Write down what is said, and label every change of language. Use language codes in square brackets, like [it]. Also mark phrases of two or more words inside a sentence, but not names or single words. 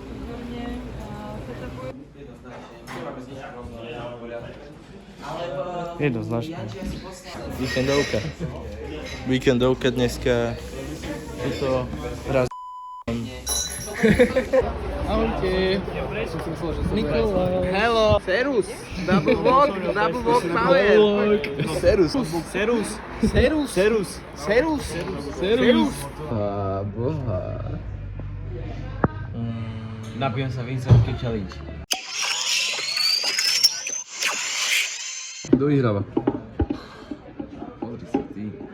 [sk] Jednoznačne. Víkendovka. Víkendovka dneska. Je to raz. Ahojte. Nikolaj. Hello, Serus. [en] Double walk power. [sk] Serus. Serus. Serus. Serus. Serus. Serus. Boha. Napijem sa Vincentky challenge. Kto vyhráva? Pozri sa ty.